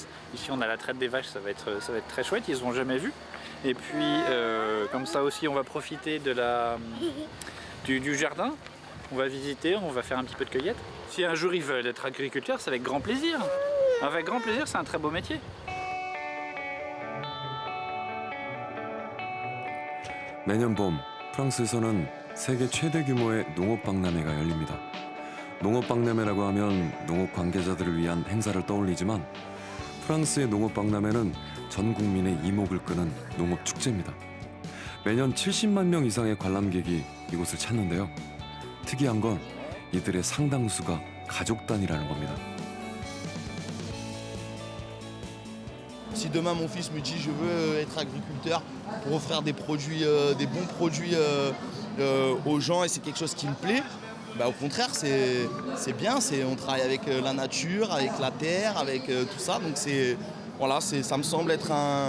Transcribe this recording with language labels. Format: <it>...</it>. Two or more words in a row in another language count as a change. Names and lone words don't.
<fr>Ici on a la traite des vaches, ça va être très chouette, ils n'ont jamais vu. Et puis comme ça aussi on va profiter de du jardin, on va visiter, on va faire un petit peu de cueillette. Si un jour ils veulent être agriculteurs, c'est avec grand plaisir. Avec grand plaisir, c'est un très beau métier.</fr> <ko>매년 봄 프랑스에서는 세계 최대 규모의 농업 박람회가 열립니다. 농업 박람회라고 하면 농업 관계자들을 위한 행사를 떠올리지만 프랑스의 농업 박람회는 전 국민의 이목을 끄는 농업 축제입니다. 매년 70만 명 이상의 관람객이 이곳을 찾는데요. 특이한 건 이들의 상당수가 가족 단위라는 겁니다.</ko> <fr>Si demain mon fils me dit je veux être agriculteur pour offrir des produits, des bons produits aux gens et c'est quelque chose qui me plaît, bah au contraire c'est bien, on travaille avec la nature, avec la terre, avec tout ça, donc voilà, ça me semble être un...</fr>